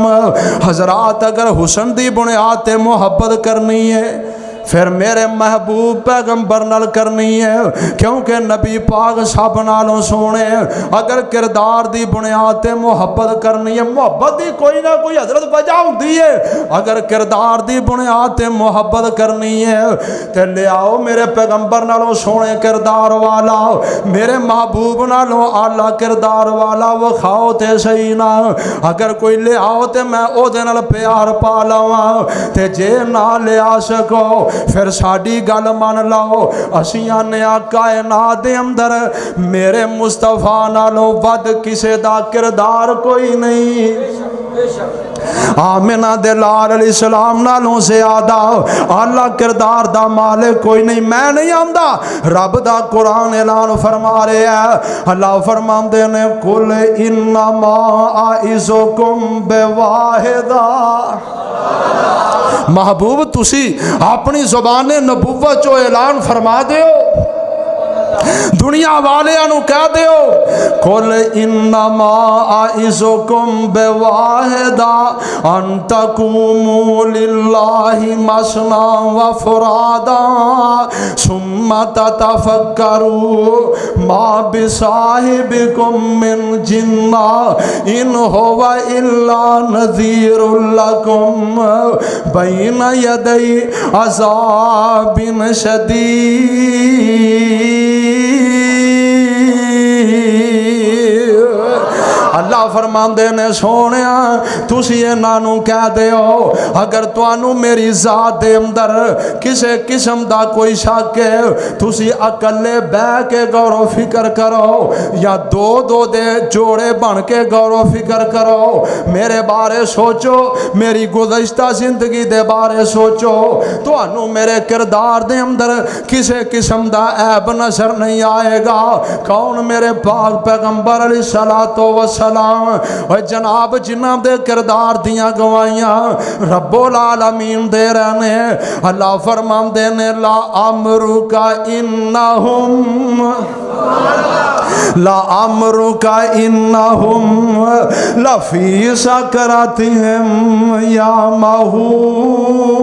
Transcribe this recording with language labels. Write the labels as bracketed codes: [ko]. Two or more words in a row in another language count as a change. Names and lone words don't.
[pa] حضرات اگر حسن دی بنیاد تے محبت کرنی ہے پھر میرے محبوب پیغمبر نال کرنی ہے، کیونکہ نبی پاک سب نالوں سونے۔ اگر کردار دی بنیاد تے محبت کرنی ہے، محبت دی کوئی نہ کوئی حضرت وجہ ہوندی ہے، اگر کردار دی بنیاد تے محبت کرنی ہے تے لے آؤ میرے پیغمبر نالوں سونے کردار والا، میرے محبوب نالوں اعلیٰ کردار والا وکھاؤ تے صحیح نا۔ اگر کوئی لے آؤ تے میں او دے نال پیار پا لواں، تے جے نہ لے آ سکو پھر ساڈی گل من لاؤ، اسیاں نے کائنات دے اندر میرے مصطفیٰ نالوں ود کسے دا کردار کوئی نہیں۔ آمنہ دے لال [ar] علیہ السلام [pa] نالوں زیادہ اعلیٰ کردار دا مالک کوئی نہیں۔ میں نہیں آمدہ، رب دا قرآن اعلان فرما رہے ہیں، اللہ فرماندے نے [ar] قل انما اعظکم بواحدہ، [pa] محبوب تسی اپنی زبان نبوت جو اعلان فرما دیو، دنیا والے انو کہہ دیو [ar] قل انما اعظکم بواحدہ ان تقوموا للہ مثنا وفرادا ثم تتفکروا ما بصاحبکم من جنہ ان هو الا نذیر لکم بین یدی عذاب شدید۔ [pa] اللہ فرماندے نے سونیا تسی انہاں کہہ دیو اگر توانوں میری ذات دے اندر کسے قسم دا کوئی شک ہے تسی اکلے بہ کے غور و فکر کرو یا دو دو دے جوڑے بن کے غور و فکر کرو، میرے بارے سوچو، میری گزشتہ زندگی دے بارے سوچو، توانوں میرے کردار دے اندر کسے قسم دا عیب نظر نہیں آئے گا۔ کون؟ میرے پاک پیغمبر [ar] علیہ الصلوۃ والسلام، [pa] اور جناب جنہ دے کردار دیاں گوائیاں رب العالمین دے رہنے۔ اللہ فرماندے نے [ar] لا امرک انہم لا امرک انہم لفی سکرتہم یعمہون۔